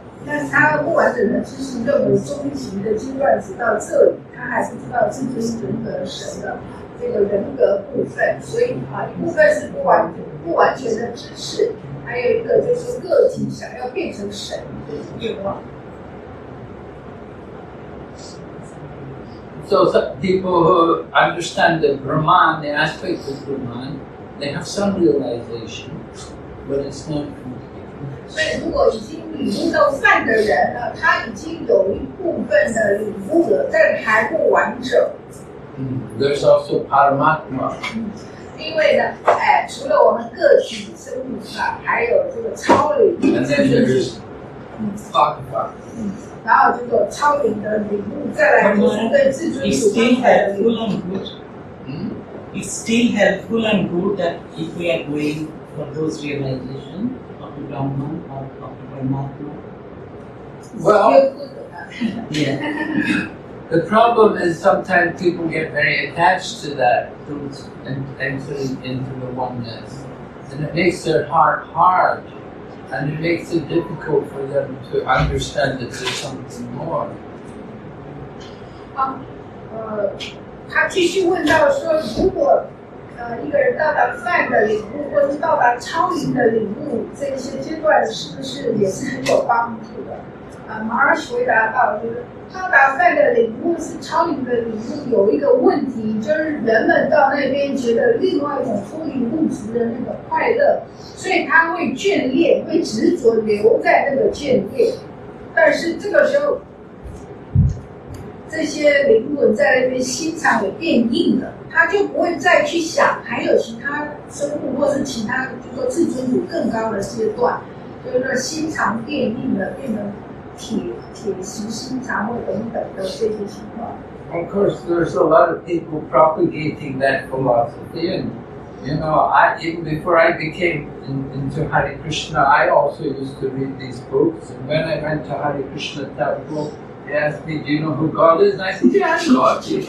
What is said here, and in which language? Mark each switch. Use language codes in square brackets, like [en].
[zh] 但是他不完整的知识认为终极的阶段只到这里，他还不知道至尊人格神的这个人格部分，所以一部分是不完全的知识，还有一个就是个体想要变成神的愿望。 [en] So some people who understand the Brahman, the aspect of Brahman, they have some realization, but it's not complete. [zh] 所以，如果已经领悟到泛的人呢，他已经有一部分的领悟了，但还不完整。 [en] There's also Paramatma. [zh] 因为呢，除了我们个体生命还有这个超灵。 [en] And then there's Bhagavad. [zh] 然后这个超灵的领悟，再来就是对至尊主观的领悟。 [en] It's still helpful and good that if we are going for those realizations of the Brahman or of the Paramatma. Well, Yeah. the problem is sometimes people get very attached to that truth and entering into the oneness. And it makes their heart hard. And it makes it difficult for them to understand that there's something more. [zh] 他继续问到说，如果一个人到达泛的领悟，或是到达超灵的领悟，这些阶段是不是也是很有帮助的？马尔什回答到，就是到达泛的领悟是超灵的领悟，有一个问题，就是人们到那边觉得另外一种脱离物质的那个快乐，所以他会眷恋，会执着留在那个眷恋。但是这个时候，这些灵魂在那边心肠也变硬了，他就不会再去想还有其他生物或是其他，就说至尊主更高的阶段，就是说心肠变硬了，变成铁石心肠或等等的这些情况。 [en] Of course, there's a lot of people propagating that philosophy, and even before I became into Hare Krishna, I also used to read these books. And when I went to Hare Krishna temple, they asked me, "Do you know who God is?" And I said, "Yeah, God."